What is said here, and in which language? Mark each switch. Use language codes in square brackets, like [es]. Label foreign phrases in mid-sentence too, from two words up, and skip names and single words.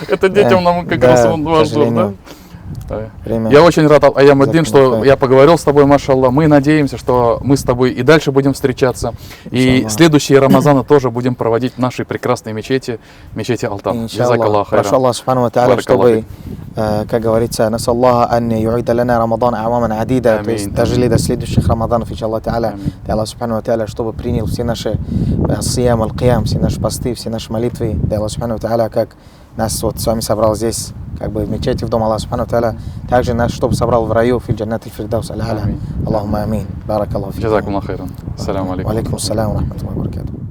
[ru] Это детям нам как раз важно, да? время. Я очень рад, Аямуддин, что Закон, я поговорил с тобой, машаллах. Мы надеемся, что мы с тобой и дальше будем встречаться. И Иншаллах. следующие Рамазаны тоже будем проводить в нашей прекрасной мечети, мечети Алтан. [ar] جزاك الله خيرا. Прошу الله سبحانه وتعالى, [ru] чтобы, как говорится, [ar] نسأل الله أن يعيد لنا رمضان أعواما عديدة, [ru] то есть дожили до следующих Рамаданов, [ar] إن شاء الله تعالى. الله سبحانه وتعالى, [ru] чтобы принял все наши [ar] صيام، القيام, [ru] все наши посты, все наши молитвы. [ar] Да الله سبحانه وتعالى, [ru] как нас вот с вами собрал здесь, как бы в мечети, в дом [ar] الله سبحانه وتعالى, [ru] также нас, чтобы собрал в раю, в [ar] جنة الفردوس الأعلى. اللهم آمين. بارك الله فيكم. جزاك الله خيرا. السلام عليكم. وعليكم السلام ورحمة الله وبركاته.